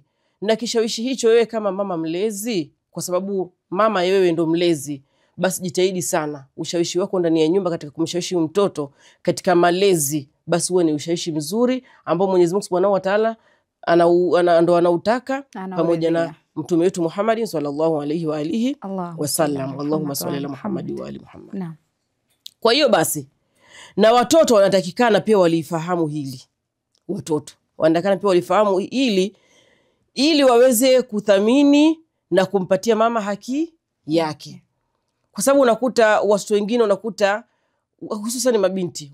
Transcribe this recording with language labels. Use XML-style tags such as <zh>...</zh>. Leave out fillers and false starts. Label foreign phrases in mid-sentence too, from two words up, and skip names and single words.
<sw>Na kishawishi hicho wewe kama mama mlezi, kwa sababu mama wewe ndo mlezi, basi jitahidi sana ushawishi wako ndani ya nyumba katika kumshawishi mtoto katika malezi, basi uwe ni ushawishi mzuri ambao Mwenyezi Mungu</sw> <ar>سبحانه وتعالى</ar> <sw>ndo anautaka pamoja na mtume wetu Muhammad</sw> <ar>صلى الله عليه وآله وسلم. اللهم صل على محمد وآل محمد.</ar> <sw>Kwa hiyo basi na watoto wanatakikana pia walifahamu hili. Watoto wanatakikana pia walifahamu ili waweze kuthamini na kumpatia mama haki yake. Kwa sababu unakuta watoto wengine hususan mabinti.</sw>